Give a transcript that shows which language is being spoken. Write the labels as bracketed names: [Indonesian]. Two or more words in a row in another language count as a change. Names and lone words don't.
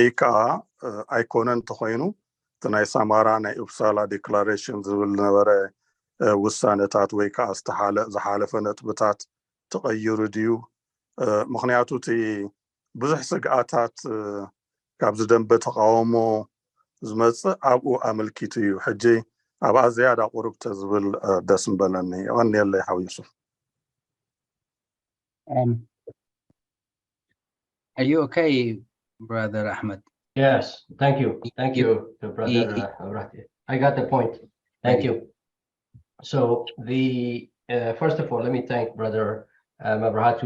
[Tigrinya] ከዓ ኣይኮነን ተኮይኑ እቲ ናይ ሰማራ ናይ ኡፕሳላ ዲክላሬሽን ዝብል ነበረ ውሳነታት ወይ ከዓ ዝሓለፈ ነጥብታት ተቐይሩ ድዩ ምክንያቱ እቲ ብዙሕ ስግኣታት ካብ ዝደንበ ተቃውሞ ዝመፅእ ኣብኡ ኣመልኪቱ እዩ ሕጂ ኣብኣ ዝያዳ ቁሩብ ተዝብል ደስ ምበለኒ ይቀኒየለይ ሓው ዩሱፍ [English] Are you okay, Brother Ahmed? Yes, thank you, brother Mebrahtu. I got the point. Thank you. So first of all, let me thank brother Mebrahtu.